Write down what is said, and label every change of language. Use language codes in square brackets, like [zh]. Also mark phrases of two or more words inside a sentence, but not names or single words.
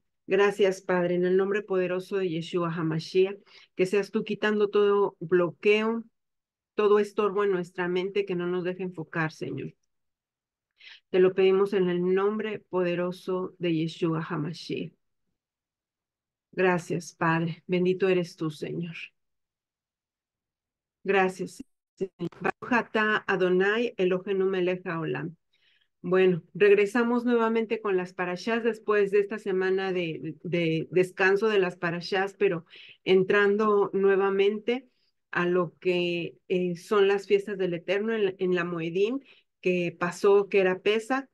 [es] Gracias, Padre, en el nombre poderoso de Yeshua HaMashiach, que seas tú quitando todo bloqueo, todo estorbo en nuestra mente que no nos deje enfocar, Señor. Te lo pedimos en el nombre poderoso de Yeshua HaMashiach. Gracias, Padre. Bendito eres tú, Señor. Gracias, Señor. [he] ברוך אתה אדני אלהינו מלך העולם. [es] Bueno, regresamos nuevamente con las parashás después de esta semana de descanso de las parashás, pero entrando nuevamente a lo que son las fiestas del Eterno en la Moedim, que pasó, que era Pesa.